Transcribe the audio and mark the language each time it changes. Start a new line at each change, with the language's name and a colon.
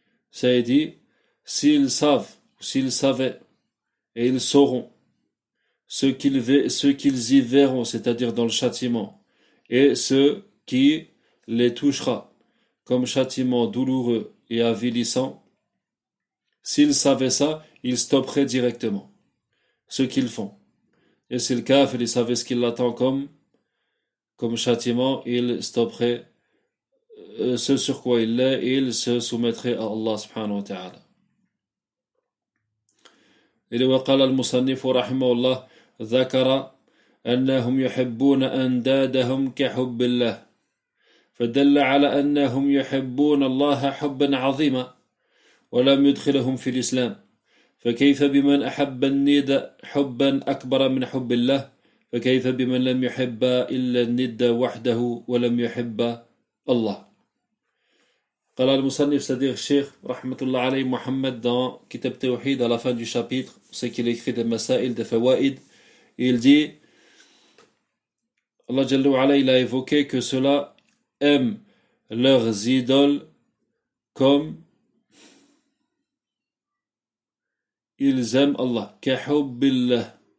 French: Ça est dit, s'ils savent, s'ils savaient, et ils sauront, ce qu'ils y verront, c'est-à-dire dans le châtiment, et ce qui les touchera comme châtiment douloureux et avilissant, s'ils savaient ça, ils stopperaient directement ce qu'ils font. Et si le kafir, il savait ce qu'il l'attend comme châtiment, il stopperait ce sur quoi il est et il se soumettrait à Allah
Arabic: subhanahu wa ta'ala. Et le waqala al-musannif wa rahimahullah ذكر أنهم يحبون أندادهم كحب الله فدل على أنهم يحبون الله حبا عظيما ولم يدخلهم في الإسلام فكيف بمن أحب الند حبا أكبر من حب الله فكيف بمن لم يحب إلا الند وحده ولم يحب الله قال المصنف صديق الشيخ رحمة الله عليه محمد dans كتاب توحيد
French: à la fin du chapitre c'est qu'il écrit des
Arabic: مسائل des فوائد.
French: Il dit, Allah
Arabic: Jalla wa Ala,
French: il a évoqué que ceux-là aiment leurs idoles comme ils aiment Allah.
Arabic: Kahubbillah.